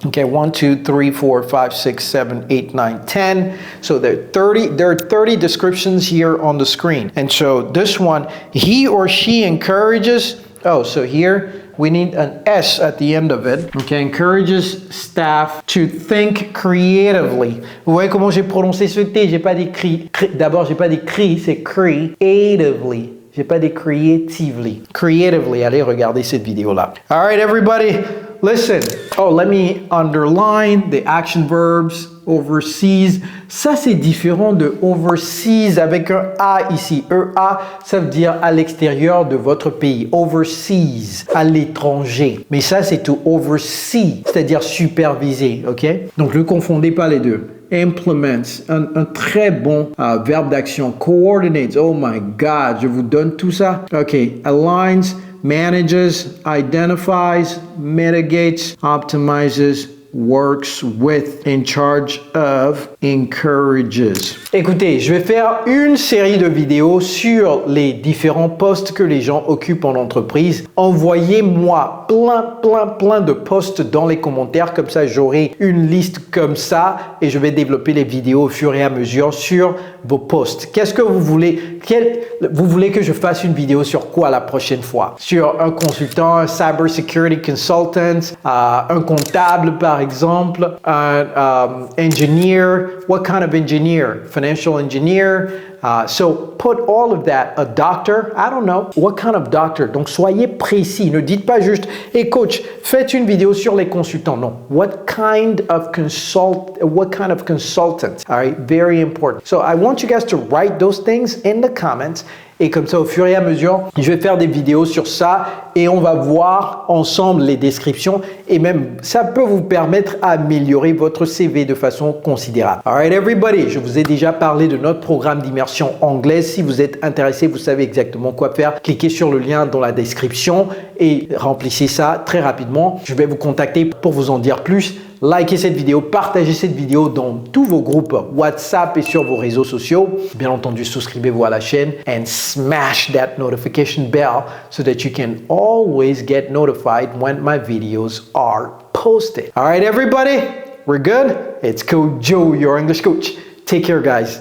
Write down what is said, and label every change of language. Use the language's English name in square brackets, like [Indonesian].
[English] Okay, 1, 2, 3, 4, 5, 6, 7, 8, 9, 10. So there are 30 descriptions here on the screen. And so this one, he or she encourages, so here, we need an S at the end of it. Okay, encourages staff to think creatively. [French] Vous voyez comment j'ai prononcé ce T? J'ai pas dit d'abord, j'ai pas dit c'est creatively. J'ai pas dit creatively. Creatively, allez regarder cette vidéo-là. [English] All right, everybody, listen. Let me underline the action verbs. [French] Overseas, ça c'est différent de overseas avec un A ici. EA, ça veut dire à l'extérieur de votre pays. Overseas, à l'étranger. Mais ça c'est to oversee, c'est-à-dire superviser, ok? Donc ne confondez pas les deux. Implements, un très bon verbe d'action. Coordinates, [English] oh my God, [French] je vous donne tout ça. [English] Ok, aligns, manages, identifies, mitigates, optimizes, works with, in charge of, encourages. [French] Écoutez, je vais faire une série de vidéos sur les différents postes que les gens occupent en entreprise. Envoyez-moi plein de postes dans les commentaires, comme ça j'aurai une liste comme ça et je vais développer les vidéos au fur et à mesure sur vos postes. Qu'est-ce que vous voulez? Vous voulez que je fasse une vidéo sur quoi la prochaine fois? Sur un consultant, un cyber security consultant, un comptable par exemple, un engineer. [English] What kind of engineer? Financial engineer. So put all of that. A doctor? I don't know. What kind of doctor? [French] Donc soyez précis. Ne dites pas juste, hey coach, faites une vidéo sur les consultants. Non. [English] What kind of consultant? All right, very important. So I want you guys to write those things in the comments. [French] Et comme ça, au fur et à mesure, je vais faire des vidéos sur ça et on va voir ensemble les descriptions et même ça peut vous permettre d'améliorer votre CV de façon considérable. [English] Alright everybody, [French] je vous ai déjà parlé de notre programme d'immersion anglaise. Si vous êtes intéressé, vous savez exactement quoi faire. Cliquez sur le lien dans la description et remplissez ça très rapidement. Je vais vous contacter pour vous en dire plus. Likez cette vidéo, partagez cette vidéo dans tous vos groupes WhatsApp et sur vos réseaux sociaux. Bien entendu, souscrivez-vous à la chaîne [English] and smash that notification bell so that you can always get notified when my videos are posted. All right, everybody, we're good? It's Coach Joe, your English coach. Take care, guys.